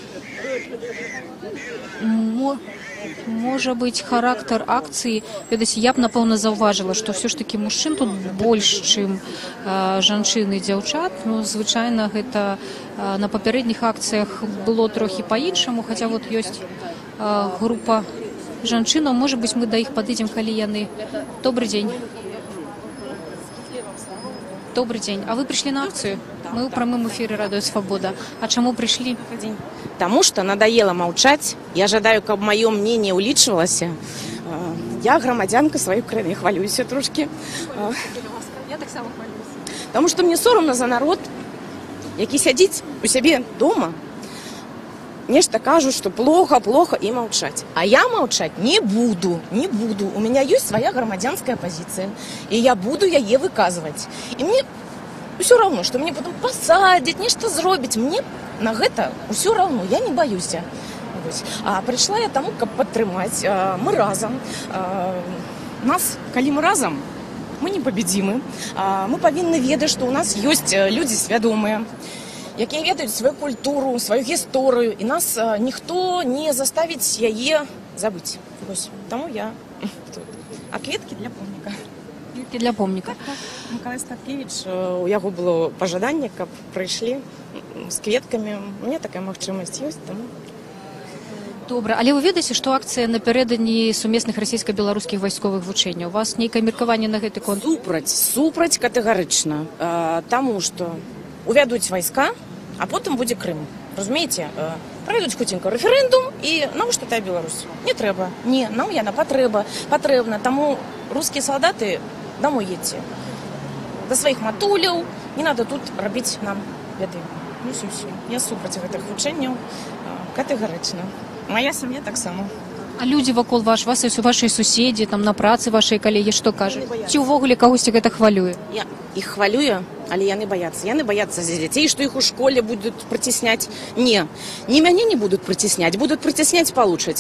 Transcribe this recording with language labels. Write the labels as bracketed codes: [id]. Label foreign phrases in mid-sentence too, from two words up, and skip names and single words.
[be] Можа быць, характар акцыі, ведаце, я б, напэўна, заўважыла, што ўсё ж такі мужчын тут больш, чым жанчын і дзяўчат. Звычайна, гэта на папярэдніх акцыях было трохі па-іншаму, хаця вот ёсць група жанчынаў. Можа быць, мы да іх падыдзем, калі яны... [ru] Добрый дзень. Добрый дзень. А вы пришли на акцию? Мы в прямом эфире «Радио Свобода». А чему пришли? Потому что надоело молчать. [be] Я жадаю, каб [ru] мое мнение [be] улічвалася. Я громадянка своей краіны, хвалююся трошки. Я так само хвалююся. [ru] Потому что мне соромно за народ, [be] які сядзіць у сябе дома, нешта кажут, [ru] что плохо, плохо, и молчать. А я молчать не буду, не буду. У меня есть своя громадянская позиция, и я буду яе выказывать. И мне все равно, что мне потом посадить, [be] нешта зробить. [ru] Мне на гэта все равно, я не боюсь. А пришла я тому, [be] каб падтрымаць. Мы разом. Нас, калі мы разом, мы непобедимы. Мы повинны ведаць, [ru] что у нас есть люди [be] свядомые, якія ведаюць свою культуру, свою гісторыю, і нас ніхто не заставіць яе забыць. Таму я тут. А кветкі для помніка. Кветкі для помніка. Мікалай Статкевіч, у яго было пажаданне, каб прыйшлі з кветкамі. У меня такая магчымасць ёсць, таму. Добра, але вы ведаеце, што акцыя напярэдадні сумесных расійска-беларускіх вайсковых вучэнняў? У вас нейкае меркаванне на гэты конт? Супраць катэгарычна. Таму што увядуць вайска, [uk] а потім буде Крим. Розумієте? Пройдуть хутенько референдум і навіщо та Білорусь? Не треба. Ні, нам яна потрібна. Тому русські солдати домой їдьте. До своїх матулів, не треба тут робити нам беды. [be] Ну, все. Я супроти гэтых вучэнняў катэгарычна. Моя сям'я так само. А людзі вакол ваши суседзі, там на працы вашыя калегі што кажуць? Ці ўвогуле кагосьці гэта хвалюе? Я іх хвалюю, але яны баяцца. Яны баяцца за дзяцей, што іх у школе будуць прыцісняць. Не мяне не будуць прыцісняць, будуць прыцісняць палучаць.